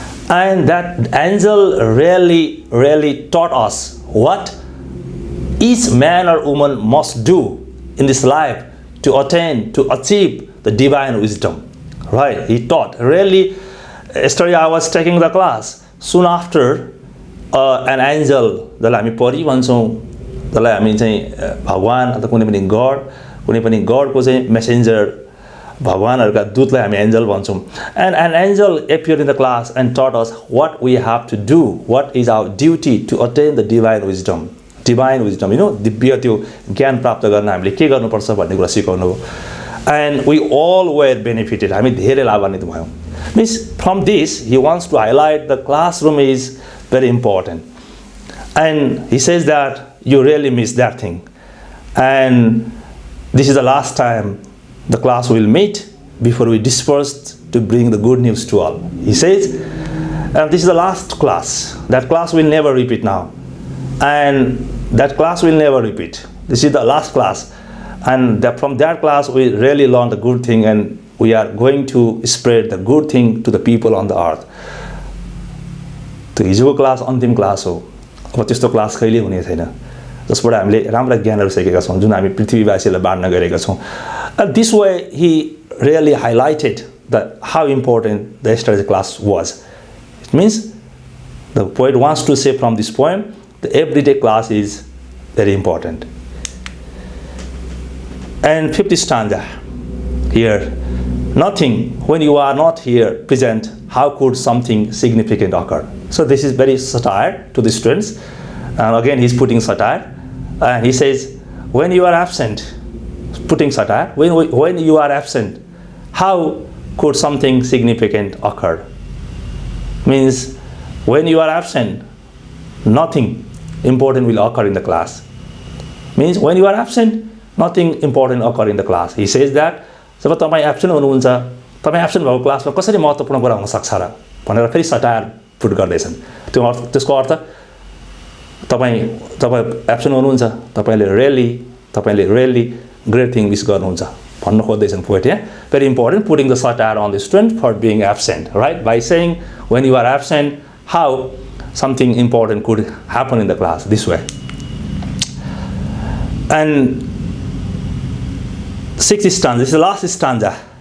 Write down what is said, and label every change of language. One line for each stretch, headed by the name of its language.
English: And that angel really taught us what each man or woman must do in this life to attain, to achieve the divine wisdom. Right? He taught. Really, yesterday I was taking the class. Soon after, an angel,
Nepali: जसलाई हामी परी भन्छौँ, जसलाई हामी चाहिँ भगवान अथवा कुनै पनि गडको चाहिँ मेसेन्जर, भगवानहरूका दूतलाई हामी एन्जल भन्छौँ.
English: And an angel appeared in the class and taught us what we have to do, what is our duty to attain the divine wisdom. Divine wisdom, you know,
Nepali: दिव्य त्यो ज्ञान प्राप्त गर्न हामीले के गर्नुपर्छ भन्ने कुरा सिकाउनु हो.
English: And we all were benefited.
Nepali: हामी धेरै लाभान्वित भयौँ.
English: Means from this, he wants to highlight the classroom is very important. And he says that you really miss that thing. And this is the last time the class will meet before we disperse to bring the good news to all. He says, and this is the last class. That class will never repeat now. And that class will never repeat. This is the last class. And from that class, we really learned a good thing, and we are going to spread the good thing to the people on the earth.
Nepali: त्यो हिजोको class अन्तिम class हो. अब त्यस्तो class कहिले हुने छैन जसबाट हामीले राम्रा ज्ञानहरू सिकेका छौँ जुन हामी पृथ्वीवासीलाई बाँड्न गएका छौँ.
English: This way he really highlighted how important the yesterday's class was. It means the poet wants to say from this poem the everyday class is very important. And 50th stanza here, nothing, when you are not here present, how could something significant occur? So this is very satire to the students. And again, he's putting satire. And he says, when you are absent, putting satire, when you are absent, how could something significant occur? Means, when you are absent, nothing important will occur in the class. Means, when you are absent, nothing important occur in the class. He says that,
Nepali: जब तपाईं absent हुनुहुन्छ, तपाईं absent भएको क्लासमा कसरी महत्त्वपूर्ण कुरा हुन सक्छ र भनेर फेरि सटायर पुट गर्दैछन्. त्यसको अर्थ तपाईं एब्सेन्ट हुनुहुन्छ, तपाईले
English: really great thing
Nepali: विश गर्नुहुन्छ भन्न खोज्दैछन् पोएट यहाँ.
English: Very important, putting the satire on the student for being absent, right? By saying when you are absent, how something important could happen in the class this way. And 6th stanza, this is the last stanza.